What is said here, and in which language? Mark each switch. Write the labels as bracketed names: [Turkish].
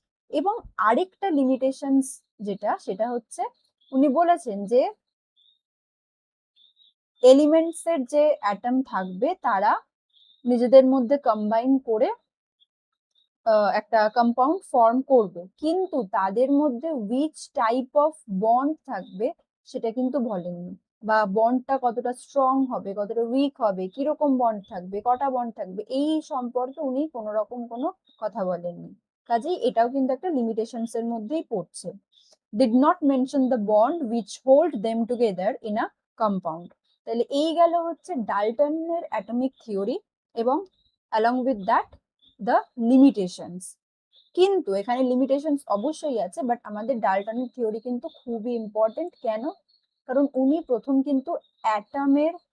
[Bangla] এবং আরেকটা লিমিটেশনস যেটা, সেটা হচ্ছে উনি বলেছেন যে এলিমেন্টস এর যে অ্যাটম থাকবে তারা নিজেদের মধ্যে কম্বাইন করে একটা কম্পাউন্ড ফর্ম করবে, কিন্তু তাদের মধ্যে উইচ টাইপ অফ বন্ড থাকবে সেটা কিন্তু বলেননি, বা বন্ডটা কতটা স্ট্রং হবে কতটা উইক হবে, কিরকম বন্ড থাকবে কটা বন্ড থাকবে এই সম্পর্কে উনি কোনো রকম কোনো কথা বলেননি। কাজেই এটাও কিন্তু একটা লিমিটেশনস এর মধ্যেই পড়ছে। [English] did not mention the bond which hold them together in a compound। [Bangla] তাহলে এই গেল হচ্ছে ডাল্টনের অ্যাটমিক থিওরি এবং [English] along with that the limitations। [Bangla] কিন্তু এখানে লিমিটেশনস অবশ্যই আছে, বাট আমাদের ডাল্টনের থিওরি কিন্তু খুবই ইম্পর্টেন্ট। কেন? কারণ উনি প্রথম কিন্তু অ্যাটমের